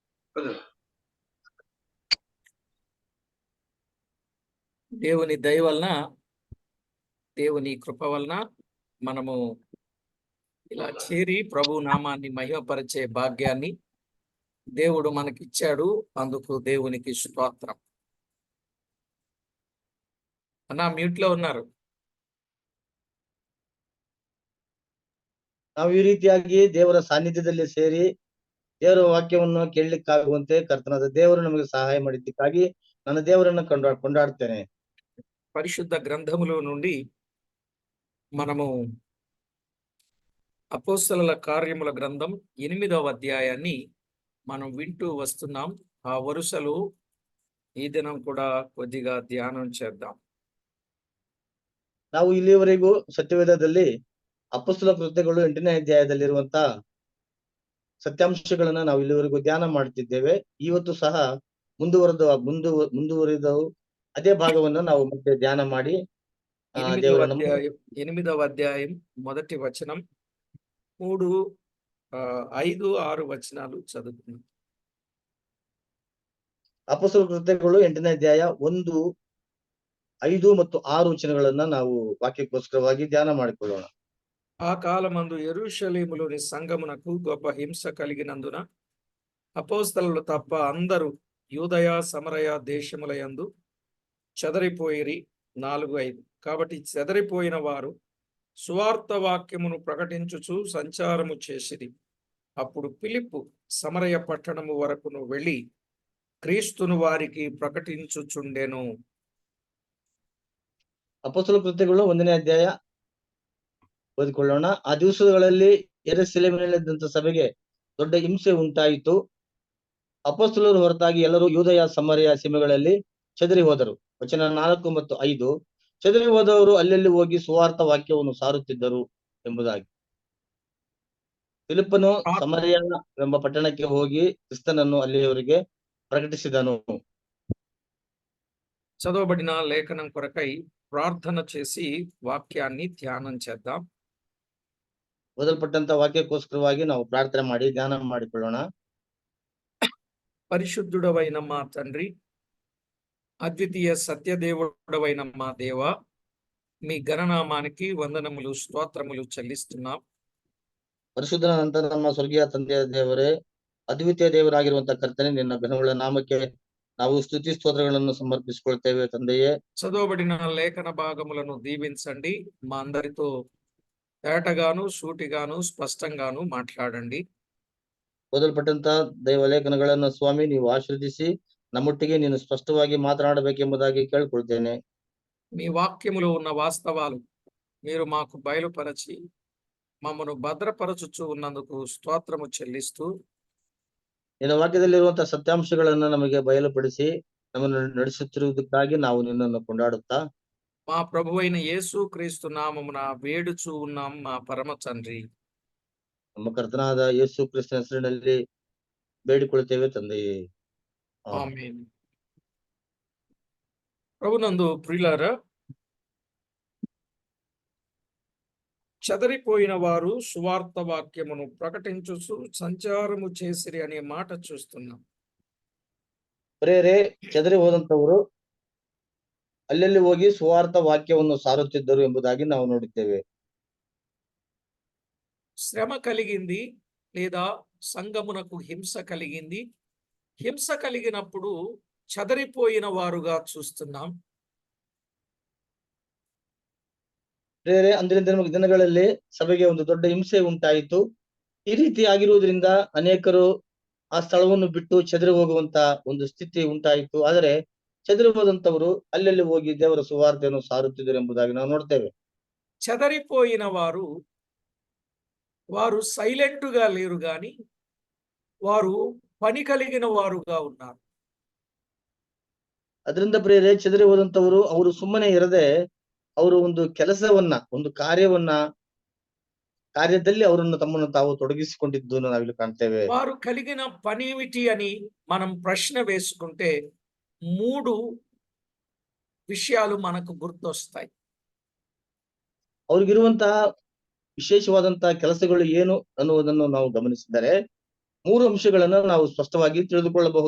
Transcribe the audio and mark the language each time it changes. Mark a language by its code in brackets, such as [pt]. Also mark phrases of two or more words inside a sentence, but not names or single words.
[te] దేవుని దయ వలన, దేవుని కృప వలన మనము ఇలా చేరి ప్రభు నామాన్ని మహిమపరిచే భాగ్యాన్ని దేవుడు మనకిచ్చాడు. అందుకు దేవునికి స్తోత్రం. అన్నా మ్యూట్ లో ಉన్నారు. [kn] ನಾವು ಈ ರೀತಿಯಾಗಿ ದೇವರ ಸಾನ್ನಿಧ್ಯದಲ್ಲಿ ಸೇರಿ ದೇವರ ವಾಕ್ಯವನ್ನು ಕೇಳಲಿಕ್ಕಾಗುವಂತೆ ಕರ್ತನಾದ ದೇವರು ನಮಗೆ ಸಹಾಯ ಮಾಡಿದ್ದಕ್ಕಾಗಿ ನನ್ನ ದೇವರನ್ನು ಕೊಂಡಾಡ್ತೇನೆ. [te] పరిశుద్ధ గ్రంథములో నుండి మనము అపోస్తలుల కార్యముల గ్రంథం 8వ అధ్యాయాన్ని మనం వింటూ వస్తున్నాం. ఆ వరుసలు ఈ దినం కూడా కొద్దిగా ధ్యానం చేద్దాం. [kn] ನಾವು ಇಲ್ಲಿಯವರೆಗೂ ಸತ್ಯವೇದದಲ್ಲಿ ಅಪೊಸ್ತಲ ಕೃತ್ಯಗಳು 8ನೇ ಅಧ್ಯಾಯದಲ್ಲಿರುವಂತ ಸತ್ಯಾಂಶಗಳನ್ನ ನಾವು ಇಲ್ಲಿವರೆಗೂ ಧ್ಯಾನ ಮಾಡುತ್ತಿದ್ದೇವೆ. ಇವತ್ತು ಸಹ ಮುಂದುವರಿದವು ಅದೇ ಭಾಗವನ್ನು ನಾವು ಮತ್ತೆ ಧ್ಯಾನ ಮಾಡಿ [te] 8వ అధ్యాయం మొదటి వచనం 3, 5, 6 వచనాలు చదువుతున్నాం. [kn] ಅಪೊಸ್ತಲ ಕೃತ್ಯಗಳು 8ನೇ ಅಧ್ಯಾಯ 1, 5 ಮತ್ತು 6 ವಚನಗಳನ್ನ ನಾವು ವಾಕ್ಯಕ್ಕೋಸ್ಕರವಾಗಿ ಧ್ಯಾನ ಮಾಡಿಕೊಳ್ಳೋಣ. [te] ఆ కాలమందు యెరూషలేములోని సంఘమునకు గొప్ప హింస కలిగినందున అపోస్తలులు తప్ప అందరూ యూదయ సమరయ దేశములయందు చెదరిపోయిరి. 4:5. కాబట్టి చెదరిపోయిన వారు సువార్త వాక్యమును ప్రకటించుచు సంచారము చేసిరి. అప్పుడు ఫిలిప్పు సమరయ పట్టణము వరకును వెళ్ళి క్రీస్తును వారికి ప్రకటించుచుండెను. [kn] ಅಪೊಸ್ತಲ ಕೃತ್ಯಗಳು 1ನೇ ಅಧ್ಯಾಯ ಓದಿಕೊಳ್ಳೋಣ. ಆ ದಿವಸಗಳಲ್ಲಿ ಯೆರೂಸಲೇಮಿನಲ್ಲಿದ್ದಂತ ಸಭೆಗೆ ದೊಡ್ಡ ಹಿಂಸೆ ಉಂಟಾಯಿತು. ಅಪೊಸ್ತಲರು ಹೊರತಾಗಿ ಎಲ್ಲರೂ ಯೂದಯ ಸಮರಯ ಸೀಮೆಗಳಲ್ಲಿ ಚದರಿ ಹೋದರು. ವಚನ 4 ಮತ್ತು 5. ಚದರಿ ಹೋದವರು ಅಲ್ಲೆಲ್ಲಿ ಹೋಗಿ ಸುವಾರ್ತ ವಾಕ್ಯವನ್ನು ಸಾರುತ್ತಿದ್ದರು ಎಂಬುದಾಗಿ. ಫಿಲಿಪ್ಪನು ಸಮರಯ ಎಂಬ ಪಟ್ಟಣಕ್ಕೆ ಹೋಗಿ ಕ್ರಿಸ್ತನನ್ನು ಅಲ್ಲಿಯವರಿಗೆ ప్రకటిಸಿದನು. [te] చదవబడిన లేఖనం కొరకై ప్రార్థన చేసి వాక్యాన్ని ధ్యానం చేద్దాం. [kn] ಓದಲ್ಪಟ್ಟಂತ ವಾಕ್ಯಕ್ಕೋಸ್ಕರವಾಗಿ ನಾವು ಪ್ರಾರ್ಥನೆ ಮಾಡಿ ಧ್ಯಾನ ಮಾಡಿಕೊಳ್ಳೋಣ. [te] పరిశుద్ధుడవైన మా తండ్రి, అద్వితీయ సత్యదేవుడవైన మా దేవ, మీ ఘననామానికి వందనములు స్తోత్రములు చెల్లిస్తున్నాం. [kn] ಪರಿಶುದ್ಧನಂತ ನಮ್ಮ ಸ್ವರ್ಗೀಯ ತಂದೆಯ ದೇವರೇ, ಅದ್ವಿತೀಯ ದೇವರಾಗಿರುವಂತಹ ಕರ್ತನೆ, ನಿನ್ನ ಘನವುಳ್ಳ ನಾಮಕ್ಕೆ ನಾವು ಸ್ತುತಿ ಸ್ತೋತ್ರಗಳನ್ನು ಸಮರ್ಪಿಸಿಕೊಳ್ತೇವೆ ತಂದೆಯೇ. [te] చదవబడిన లేఖన భాగములను దీవించండి. మా అందరితో తేటగాను సూటిగాను స్పష్టంగాను మాట్లాడండి. [kn] ಓದಲ್ಪಟ್ಟಂತ ದೈವಲೇಖನಗಳನ್ನು ಸ್ವಾಮಿ ನೀವು ಆಶೀರ್ವದಿಸಿ ನಮ್ಮೊಟ್ಟಿಗೆ ನೀನು ಸ್ಪಷ್ಟವಾಗಿ ಮಾತನಾಡಬೇಕೆಂಬುದಾಗಿ ಕೇಳಿಕೊಳ್ತೇನೆ. [te] మీ వాక్యములో ఉన్న వాస్తవాలు మీరు మాకు బయలుపరచి మమ్మను భద్రపరచుచు ఉన్నందుకు స్తోత్రము చెల్లిస్తూ, [kn] ನಿನ್ನ ವಾಕ್ಯದಲ್ಲಿರುವಂತಹ ಸತ್ಯಾಂಶಗಳನ್ನ ನಮಗೆ ಬಯಲುಪಡಿಸಿ ನಮ್ಮನ್ನು ನಡೆಸುತ್ತಿರುವುದಕ್ಕಾಗಿ ನಾವು ನಿನ್ನನ್ನು ಕೊಂಡಾಡುತ್ತಾ [te] మా ప్రభువైన యేసు క్రీస్తు నామమున వేడుచు ఉన్నాం మా పరమ తండ్రి. [kn] ನಮ್ಮ ಕರ್ತನಾದ ಯೇಸು ಕ್ರಿಸ್ತನ ಹೆಸರಿನಲ್ಲಿ ಬೇಡಿಕೊಳ್ಳುತ್ತೇವೆ ತಂದೆಯೇ. [te] ఆమేన్. ప్రభునందు ప్రియులారా, చెదరిపోయిన వారు సువార్త వాక్యమును ప్రకటించుచు సంచారము చేసిరి అనే మాట చూస్తున్నాం. [kn] ಪ್ರೇರೆ, ಚದರಿ ಹೋದಂತವರು ಅಲ್ಲೆಲ್ಲಿ ಹೋಗಿ ಸುವಾರ್ಥ ವಾಕ್ಯವನ್ನು ಸಾರುತ್ತಿದ್ದರು ಎಂಬುದಾಗಿ ನಾವು ನೋಡುತ್ತೇವೆ. [te] శ్రమ కలిగింది లేదా సంఘమునకు హింస కలిగింది. హింస కలిగినప్పుడు చెదరిపోయిన వారుగా చూస్తున్నాం. [kn] ಪ್ರೇರೆ, ಅಂದಿನ ದಿನಗಳಲ್ಲಿ ಸಭೆಗೆ ಒಂದು ದೊಡ್ಡ ಹಿಂಸೆ ಉಂಟಾಯಿತು. ಈ ರೀತಿ ಆಗಿರುವುದರಿಂದ ಅನೇಕರು ಆ ಸ್ಥಳವನ್ನು ಬಿಟ್ಟು ಚದರಿ ಹೋಗುವಂತ ಒಂದು ಸ್ಥಿತಿ ಉಂಟಾಯಿತು. ಆದರೆ ಚದರಿ ಹೋದಂತವರು ಅಲ್ಲೆಲ್ಲಿ ಹೋಗಿ ದೇವರ ಸುವಾರ್ತೆಯನ್ನು ಸಾರುತ್ತಿದ್ದರು ಎಂಬುದಾಗಿ ನಾವು ನೋಡ್ತೇವೆ. [te] చెదరిపోయిన వారు సైలెంట్గా లేరు గాని వారు పని కలిగిన వారుగా ఉన్నారు. [kn] ಅದರಿಂದ ಪ್ರೇರೆ, ಚದರಿ ಹೋದಂತವರು ಅವರು ಸುಮ್ಮನೆ ಇರದೆ ಅವರು ಒಂದು ಕೆಲಸವನ್ನ, ಒಂದು ಕಾರ್ಯದಲ್ಲಿ ಅವರನ್ನು ತಮ್ಮನ್ನು ತಾವು ತೊಡಗಿಸಿಕೊಂಡಿದ್ದು ನಾವಿಲ್ಲಿ ಕಾಣ್ತೇವೆ. [te] వారు కలిగిన పనేమిటి అని మనం ప్రశ్న వేసుకుంటే 3 విషయాలు మనకు గుర్తొస్తాయి. [kn] ಅವ್ರಿಗಿರುವಂತಹ ವಿಶೇಷವಾದಂತಹ ಕೆಲಸಗಳು ಏನು ಅನ್ನುವುದನ್ನು ನಾವು ಗಮನಿಸಿದರೆ ಮೂರು ಅಂಶಗಳನ್ನ ನಾವು ಸ್ಪಷ್ಟವಾಗಿ ತಿಳಿದುಕೊಳ್ಳಬಹುದು.